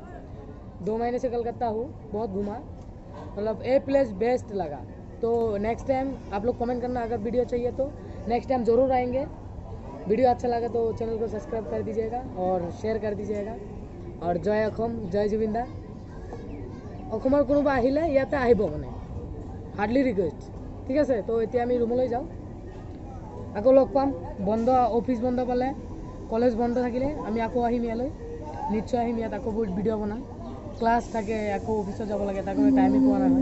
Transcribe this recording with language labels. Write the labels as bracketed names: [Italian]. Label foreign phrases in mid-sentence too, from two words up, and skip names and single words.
[Hindi] 2 महीने से कलकत्ता हूँ, बहुत घूमा, मतलब ये प्लेस बेस्ट लगा। तो [English] next time [Hindi] आप लोग कमेंट करना, अगर वीडियो चाहिए तो [English] next time [Hindi] ज़रूर आएंगे। वीडियो अच्छा लगा तो चैनल को सब्सक्राइब कर दीजिएगा और शेयर कर दीजिएगा। और जय अखम, जय जुबिंदा। [Assamese] অসমৰ কোনোবা আহিলে ইয়াতে আহিব, মানে [English] hardly request, [Assamese] ঠিক আছে। তো এতিয়া আমি ৰুমলৈ যাওঁ, আকৌ লগ পাম। বন্ধ, অফিচ বন্ধ পালে, কলেজ বন্ধ থাকিলে আমি আকৌ আহিম ইয়ালৈ, নিশ্চয় আহিম। ইয়াত আকৌ বহুত ভিডিঅ' বনাম। ক্লাছ থাকে, আকৌ অফিচত যাব লাগে, তাৰ কাৰণে টাইমেই পোৱা নহয়।